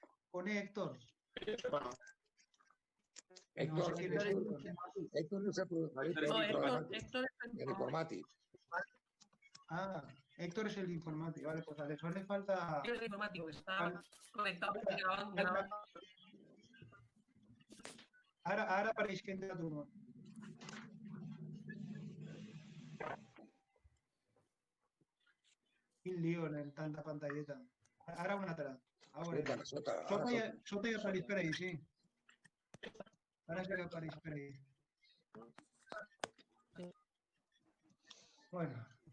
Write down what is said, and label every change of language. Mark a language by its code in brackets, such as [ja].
[es] Pone Héctor. No sé Héctor, quién es Héctor. [ca] Héctor no s'ha Héctor el informàtic. [es] Ah, Héctor es el informático. Vale, pues a Alessandro le falta... es el informático que está conectado grabando. [ca] Ara apareix que entra tu nom. Quin lío en tanta pantalleta. Ara una altra. Sota. Sota ja apareix per ahí, sí. Ara sí que apareix per ahí. Bueno.